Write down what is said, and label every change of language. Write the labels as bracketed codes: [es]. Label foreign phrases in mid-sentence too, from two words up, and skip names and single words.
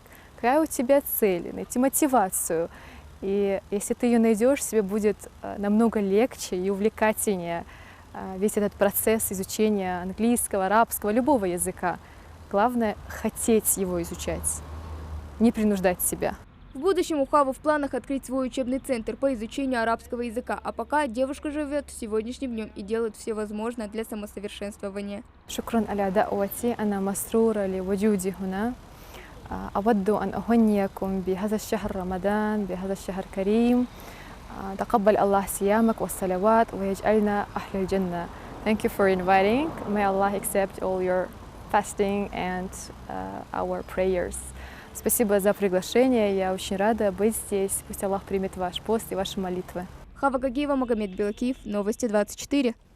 [ru] Какая у тебя цель, найти мотивацию. И если ты ее найдешь, тебе будет намного легче и увлекательнее весь этот процесс изучения английского, арабского, любого языка. Главное – хотеть его изучать, не принуждать себя. В будущем у Хавы в планах открыть свой учебный центр по изучению арабского языка, а пока девушка живет сегодняшним днем и делает все возможное для самосовершенствования. [ar] شكرا على دعوتي أنا مسرورة لوجودي هنا أود أن أهنيكم بهذا الشهر رمضان بهذا الشهر الكريم تقبل الله صيامك والصلوات ويجعلنا أهل الجنة. [en] Thank you for inviting. May Allah accept all your fasting and our prayers. [ru] Спасибо за приглашение, я очень рада быть здесь. Пусть Аллах примет ваш пост и ваши молитвы. Хава Гагиева, Магомед Белакиев, Новости 24.